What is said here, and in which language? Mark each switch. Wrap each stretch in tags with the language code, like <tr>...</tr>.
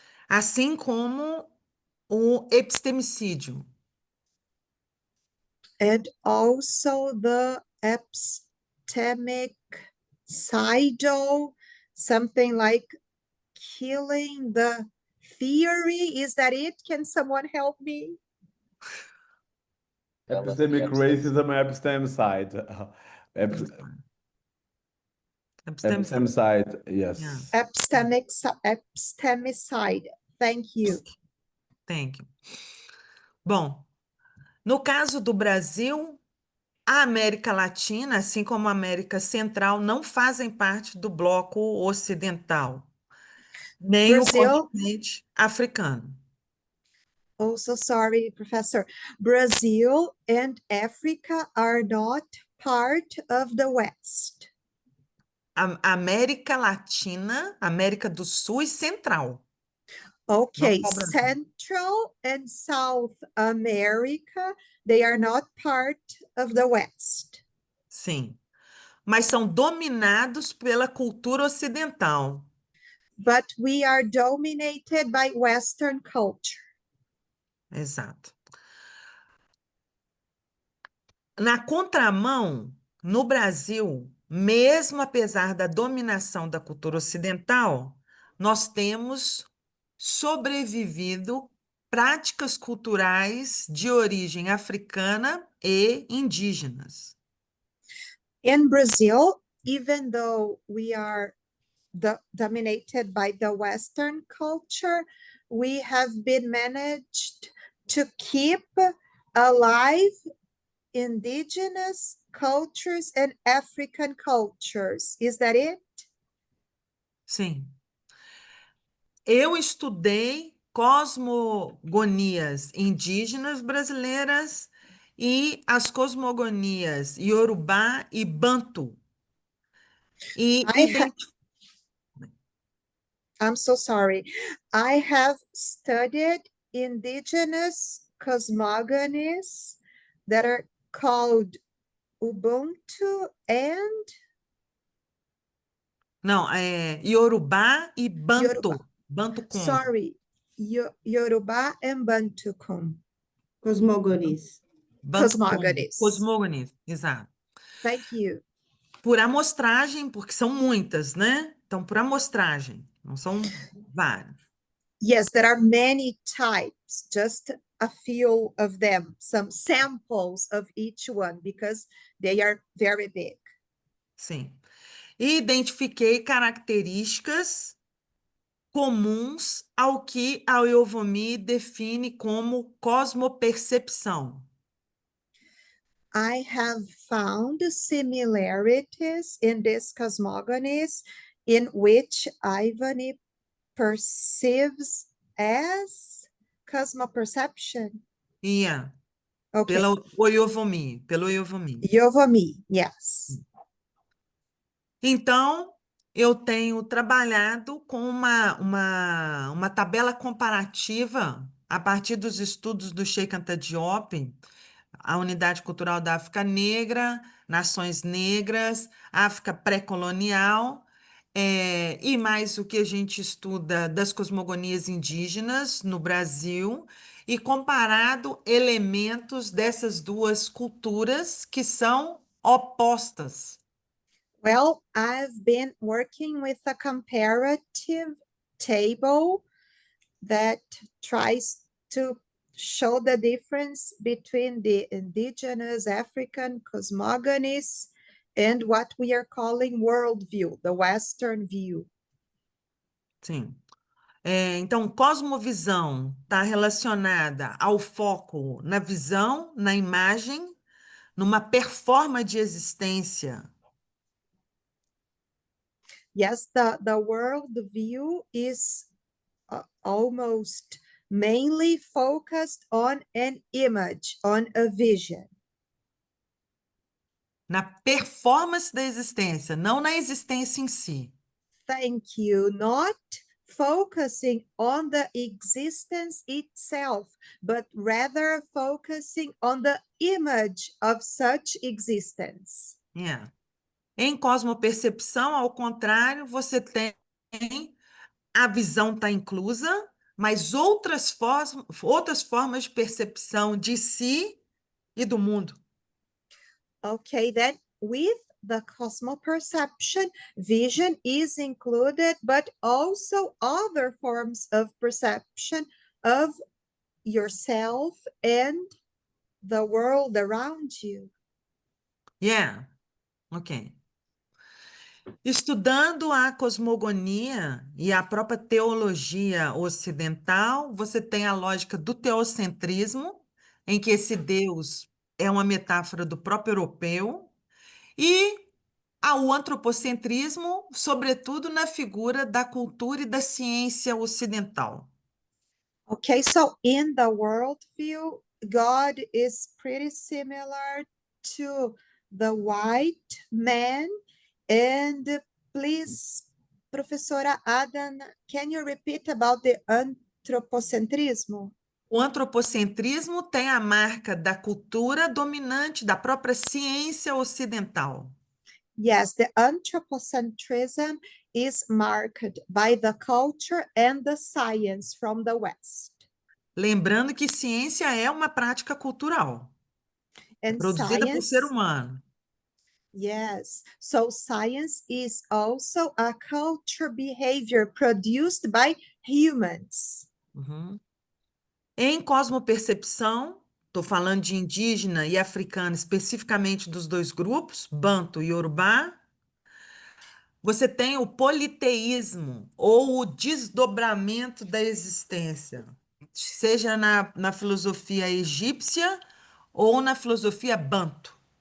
<pt>Assim como o epistemicídio.</pt> <en>And also the epistemicidal, something like killing the theory. Is that it? Can someone help me? That was the Epistemic epistemic- racism, epistemicide. Epistemicide. Epistemicide, yes. Epistemicide. Thank you. Thank you.</en> <pt>Bom, no caso do Brasil, a América Latina, assim como a América Central, não fazem parte do bloco ocidental, nem o</pt> <en>Brazil,</en> <pt>continente africano.</pt> <en>oh, so sorry, Professor. Brazil and Africa are not part of the West.</en> <pt>A América Latina, América do Sul e Central.</pt> <en>Okay,</en> <pt>só o Brasil.</pt> <en>Central and South America, they are not part of the West.</en> <pt>Sim. Mas são dominados pela cultura ocidental.</pt> <en>But we are dominated by Western culture.</en> <pt>Exato. Na contramão, no Brasil, mesmo apesar da dominação da cultura ocidental, nós temos sobrevivido práticas culturais de origem africana e indígenas.</pt> <en>In Brazil, even though we are dominated by the Western culture, we have been managed to keep alive indigenous cultures and African cultures. Is that it?</en> <pt>Sim. Eu estudei cosmogonias indígenas brasileiras e as cosmogonias Iorubá e Bantu. E</pt> <en>I'm so sorry. I have studied indigenous cosmogonies that are called Ubuntu and</en> <pt>Não, é Iorubá e Bantu. Yorubá. Bantu Congo.</pt> <en>Sorry, Yoruba and Bantu Cosmogonies. Bantu Congo. cosmogonies. Cosmogonies,</en> <pt>exato.</pt> <en>Thank you.</en> <pt>Por amostragem, porque são muitas, né? Então, por amostragem, não são várias.</pt> <en>Yes, there are many types, just a few of them, some samples of each one, because they are very big.</en> <pt>Sim. E identifiquei características comuns ao que a Euvomi define como cosmopercepção.</pt> <en>I have found similarities in these cosmogonies in which Ivany perceives as cosmoperception. Ia, Okay,</en> <pt>pelo Euvomi.</pt> <en>Yovomi, yes.</en> <pt>Então, eu tenho trabalhado com uma tabela comparativa a partir dos estudos do Cheikh Anta Diop, a Unidade Cultural da África Negra, Nações Negras, África Pré-Colonial, e mais o que a gente estuda das cosmogonias indígenas no Brasil, e comparado elementos dessas duas culturas que são opostas.</pt> <en>Well, I've been working with a comparative table that tries to show the difference between the indigenous African cosmogonies and what we are calling worldview, the Western view.</en> <pt>Sim. Então, cosmovisão está relacionada ao foco na visão, na imagem, numa performance de existência.</pt> <en>Yes, the worldview is almost mainly focused on an image, on a vision.</en> <pt>Na performance da existência, não na existência em si.</pt> <en>Thank you. Not focusing on the existence itself, but rather focusing on the image of such existence.</en> <pt>É. Em cosmopercepção, ao contrário, você tem a visão está inclusa, mas outras formas de percepção de si e do mundo.</pt> <en>Okay, then with the cosmoperception, vision is included, but also other forms of perception of yourself and the world around you. Yeah, ok.</en> <pt>Estudando a cosmogonia e a própria teologia ocidental, você tem a lógica do teocentrismo, em que esse Deus é uma metáfora do próprio europeu, e ao antropocentrismo, sobretudo na figura da cultura e da ciência ocidental.</pt> <en>Okay, so in the worldview, God is pretty similar to the white man. And please, Professora Adana, can you repeat about the antropocentrismo?</en> <pt>O antropocentrismo tem a marca da cultura dominante da própria ciência ocidental.</pt> <en>Yes, the anthropocentrism is marked by the culture and the science from the West.</en> <pt>Lembrando que ciência é uma prática cultural,</pt> <en>And</en> <pt>produzida por ser</pt> <en>science,</en> <pt>humano.</pt> <en>yes, so science is also a culture behavior produced by humans. Uhum.</en> <pt>Em cosmopercepção, estou falando de indígena e africano, especificamente dos dois grupos, Banto e Yorubá, você tem o politeísmo, ou o desdobramento da existência, seja na filosofia egípcia ou na filosofia Banto.</pt>